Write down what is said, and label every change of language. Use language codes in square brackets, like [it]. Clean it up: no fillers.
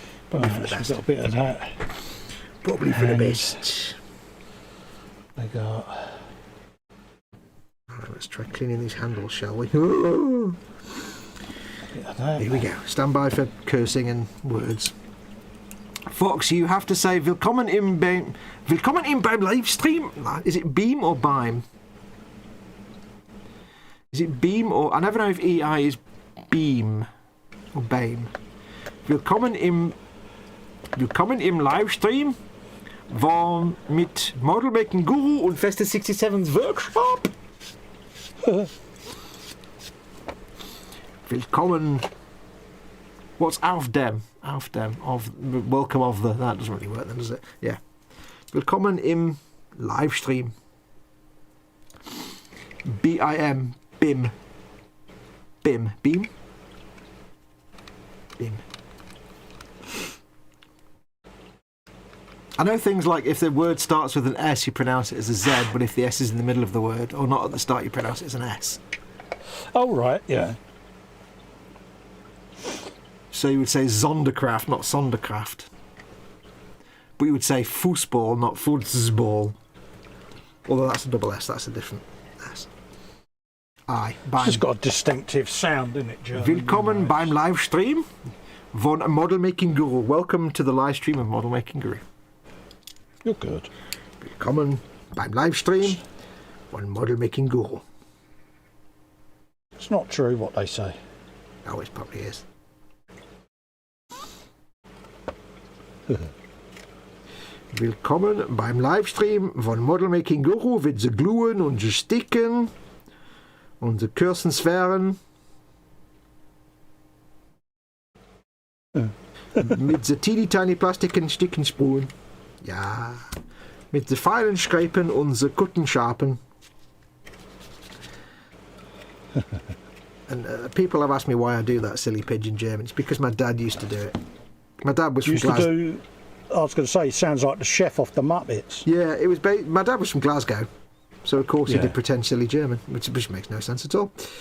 [en] Probably for the best. Got a bit of that. Probably for the best. I got. Right, let's try cleaning these handles, shall we? Here we go. Stand by for cursing and words. Fox, you have to say willkommen im beim livestream. Is it beam or beim? Is it beam or... I never know if EI is beam or beam. [de] Willkommen im Livestream von mit Model Making Guru und Festa 67's Workshop. Willkommen. [en] What's [de] auf dem? Auf dem. [en] Of welcome of the. That doesn't really work then, does it? Yeah. [de] Willkommen im Livestream. BIM. BIM. BIM. Beam. BIM. [en] I know things like if the word starts with an S, you pronounce it as a Z, but if the S is in the middle of the word, or not at the start, you pronounce it as an S. Oh, right, yeah. So you would say Zonderkraft, not Sonderkraft. But you would say Fußball, not Fußball. Although that's a double S, that's a different S. It's just got a distinctive sound in it, German. [de] Willkommen beim Livestream von Model Making Guru. [en] Welcome to the live stream of Model Making Guru. You're good. [de] Willkommen beim Livestream von Model Making Guru. [en] It's not true what they say. Oh, it probably is. [de] Willkommen beim Livestream von Model Making Guru mit the Gluen und the Sticken und the Kürzensphären. Mit the teeny tiny Plastiken Stickenspuren. Ja. Mit the feinen Schreipen und the Kuttenschapen. [en] And people have asked me why I do that silly pigeon German. It's because my dad used to do it. My dad was from Glasgow. I was going to say, sounds like the chef off the Muppets. Yeah, it was. My dad was from Glasgow, so of course he did pretend silly German, which makes no sense at all.